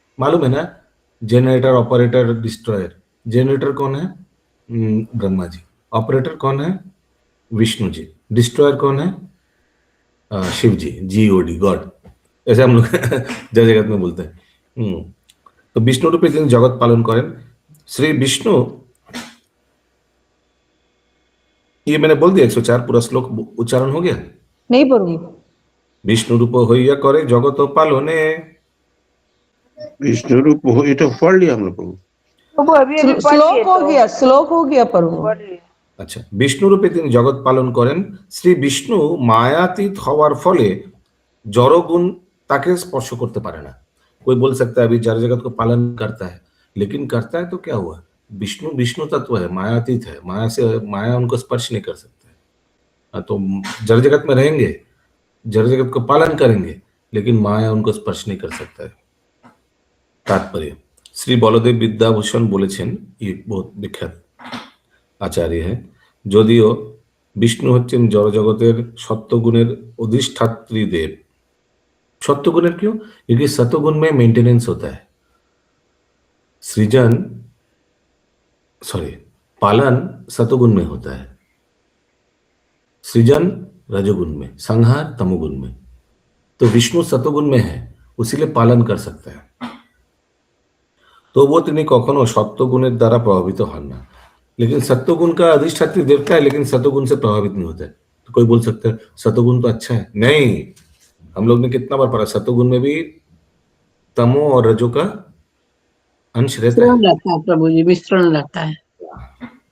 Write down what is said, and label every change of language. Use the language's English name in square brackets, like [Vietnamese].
[Hindi] मालूम है ना, जनरेटर, ऑपरेटर, डिस्ट्रॉयर। जनरेटर कौन है? ब्रह्मा जी। ऑपरेटर कौन है? विष्णु जी। डिस्ट्रॉयर कौन है? शिव जी, GOD, गॉड, ऐसे हम लोग जगत में बोलते हैं। तो विष्णु रूपे [Bangla] তিনি জগৎ পালন করেন। [Hindi] श्री विष्णु, ये मैंने बोल दिया 104 पूरा श्लोक उच्चारण हो गया। नहीं प्रभु। विष्णु रूप [Bangla] হইয়া করে জগৎ পালনে। [Hindi] विष्णु रूप हो, ये तो पढ़ लिया हम लोग को। प्रभु अभी अभी पढ़ श्लोक लिए हो तो गया, श्लोक हो गया प्रभु। पढ़ लिए। [Bangla] আচ্ছা, বিষ্ণু রূপে তিনি জগৎ পালন করেন। শ্রী বিষ্ণু মায়াতীত হওয়ার ফলে জড়গুণ তাকে স্পর্শ করতে পারে না। [Hindi] कोई बोल सकता है अभी जड़ जगत को पालन करता है, लेकिन करता है तो क्या हुआ? विष्णु विष्णु तत्व है, मायातीत है, माया से माया उनको स्पर्श नहीं कर सकता है। तो जड़ जगत में रहेंगे, जड़ जगत को पालन करेंगे, लेकिन माया उनको स्पर्श नहीं कर सकता है। तात्पर्य, श्री बलदेव विद्याभूषण [Bangla] বলেছেন, [Hindi] ये बहुत विख्यात आचार्य है, [Bangla] যদিও বিষ্ণু হচ্ছেন জড় জগতের সত্যগুণের অধিষ্ঠাত্রী দেব। [Hindi] सत्वगुण क्यों? क्योंकि सत्वगुण में मेंटेनेंस होता है, सृजन पालन सत्वगुण में होता है, सृजन रजोगुण में, संहार तमोगुण में। तो विष्णु सत्वगुण में है, उसीलिए पालन कर सकता है। तो वो [Bangla] তিনি কখনো সত্যগুণের দ্বারা প্রভাবিত হন না। [Hindi] लेकिन सत्वगुण का अधिष्ठात्री देवता है, लेकिन सत्वगुण से प्रभावित नहीं होता है। तो कोई बोल सकता है सत्वगुण तो अच्छा है, नहीं। हम लोग ने कितना बार पढ़ा, सत्वगुण में भी तमो और रजो का अंश रहता है। रहता है प्रभु जी, मिश्रण रहता है।